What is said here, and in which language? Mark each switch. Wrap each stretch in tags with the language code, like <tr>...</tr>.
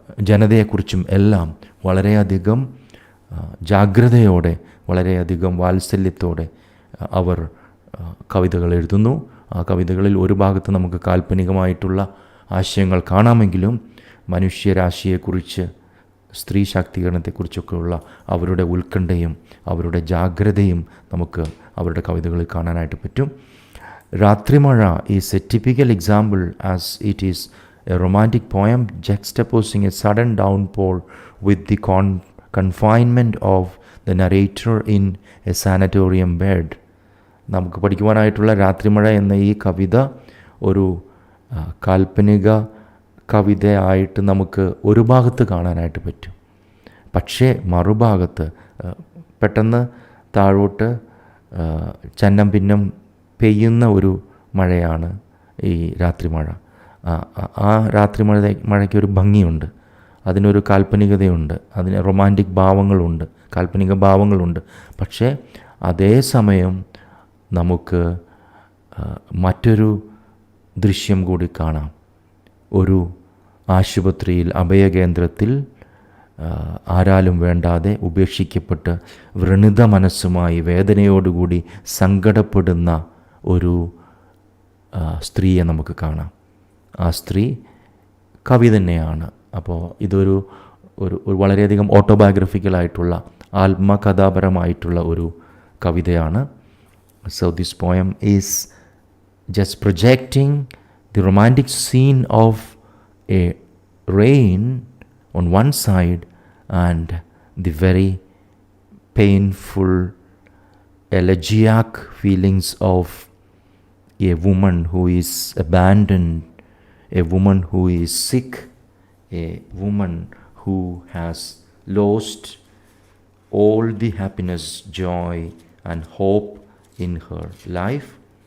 <ml>ജനതയെക്കുറിച്ചും എല്ലാം വളരെയധികം ജാഗ്രതയോടെ, വളരെയധികം വാത്സല്യത്തോടെ അവർ കവിതകൾ എഴുതുന്നു. ആ കവിതകളിൽ ഒരു ഭാഗത്ത് നമുക്ക് കാൽപ്പനികമായിട്ടുള്ള ആശയങ്ങൾ കാണാമെങ്കിലും മനുഷ്യരാശിയെക്കുറിച്ച്, സ്ത്രീ ശാക്തീകരണത്തെക്കുറിച്ചൊക്കെയുള്ള അവരുടെ ഉത്കണ്ഠയും അവരുടെ ജാഗ്രതയും നമുക്ക് അവരുടെ കവിതകളിൽ കാണാനായിട്ട് പറ്റും.</ml> <en>Rathrimazha is a typical example as it is a romantic poem juxtaposing a sudden downpour with the confinement of the narrator in a sanatorium bed.</en> <ml>നമുക്ക് പഠിക്കുവാനായിട്ടുള്ള രാത്രിമഴ എന്ന ഈ കവിത ഒരു കാൽപ്പനിക കവിതയായിട്ട് നമുക്ക് ഒരു ഭാഗത്ത് കാണാനായിട്ട് പറ്റും. പക്ഷേ മറുഭാഗത്ത് പെട്ടെന്ന് താഴോട്ട് ചന്നം ഭിന്നം പെയ്യുന്ന ഒരു മഴയാണ് ഈ രാത്രിമഴ. ആ രാത്രിമഴയ്ക്കൊരു ഭംഗിയുണ്ട്, അതിനൊരു കാൽപ്പനികതയുണ്ട്, അതിന് റൊമാൻറ്റിക് ഭാവങ്ങളുണ്ട്, കാൽപ്പനിക ഭാവങ്ങളുണ്ട്. പക്ഷേ അതേസമയം നമുക്ക് മറ്റൊരു ദൃശ്യം കൂടി കാണാം. ഒരു ആശുപത്രിയിൽ, അഭയകേന്ദ്രത്തിൽ ആരാലും വേണ്ടാതെ ഉപേക്ഷിക്കപ്പെട്ട് വ്രണിത മനസ്സുമായി വേദനയോടുകൂടി സങ്കടപ്പെടുന്ന ഒരു സ്ത്രീയെ നമുക്ക് കാണാം. ആ സ്ത്രീ കവി തന്നെയാണ്. അപ്പോൾ ഇതൊരു വളരെയധികം ഓട്ടോബയോഗ്രഫിക്കലായിട്ടുള്ള, ആത്മകഥാപരമായിട്ടുള്ള ഒരു കവിതയാണ്.</ml> <en>So this poem is just projecting the romantic scene of a rain on one side and the very painful elegiac feelings of a woman who is abandoned, a woman who is sick, a woman who has lost all the happiness, joy and hope in her life.</en>